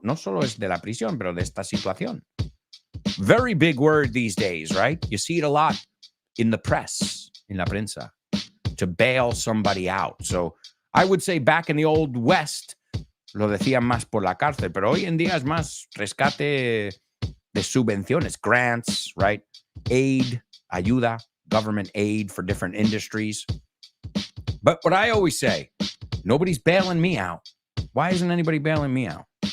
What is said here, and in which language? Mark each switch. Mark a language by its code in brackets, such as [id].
[es] No solo es de la prisión, pero de esta situación. [en] Very big word these days, right? You see it a lot in the press, in [es] la prensa, [en] to bail somebody out. So I would say back in the old West, [es] lo decían más por la cárcel, pero hoy en día es más rescate de subvenciones, grants, right? [en] Aid, ayuda, government aid for different industries. But what I always say, nobody's bailing me out. Why isn't anybody bailing me out?